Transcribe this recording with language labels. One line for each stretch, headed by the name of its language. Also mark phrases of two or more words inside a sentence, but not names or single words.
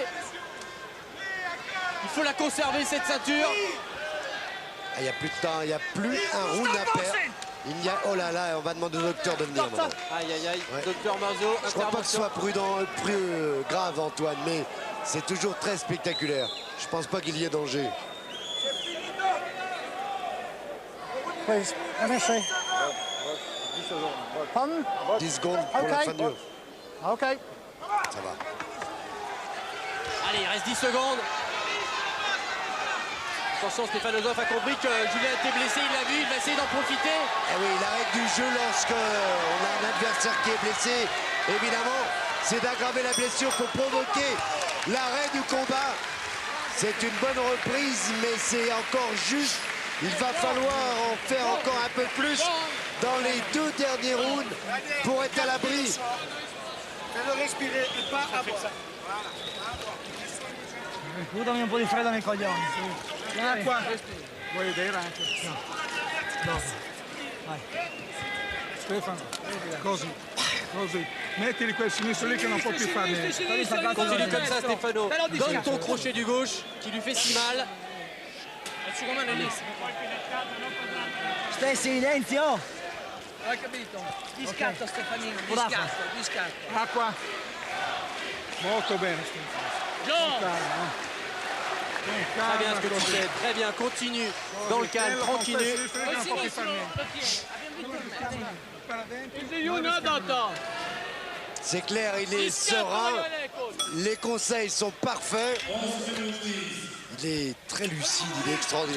French: Il faut la conserver, cette ceinture. Il n'y a plus de temps, il n'y a plus un round à perdre. Il y a, oh là là, on va demander au docteur de venir maintenant. Aïe, aïe, aïe, Ouais. docteur Marzo, Je crois pas que ce soit prudent, plus grave, Antoine, mais c'est toujours très spectaculaire. Je pense pas qu'il y ait danger.
English: Please, let me see.
French: Pardon? 10 secondes pour la fin du... OK. Ça va. Allez, il reste 10 secondes. Attention, Stefanozov a compris que Julien était blessé, il l'a vu, il va essayer d'en profiter. Eh oui, la règle du jeu lorsque on a un adversaire qui est blessé, évidemment, c'est d'aggraver la blessure pour provoquer l'arrêt du combat. C'est une bonne reprise, mais c'est encore juste. Il va falloir en faire encore un peu plus dans les deux derniers rounds pour être à l'abri. Fais-le respirer et pas avoir.
Italian: Tu dammi un po' di freddo nei coglioni. Acqua. Vuoi vedere anche? No. Dopo. Vai. Stefano, così. Così. Mettili quel sinistro lì che non può più fare niente.
French: Continue comme ça, Stefano. Donne ton crochet du gauche qui lui fait si mal.
Italian: Stai silenzio! Hai capito? Di scatto Stefanino, di scatto. Acqua. Molto bene Stefano.
French: Très bien ce que tu fais, très bien, continue dans le calme, tranquille. Il C'est clair, il est serein. Les conseils sont parfaits. Il est très lucide, il est extraordinaire.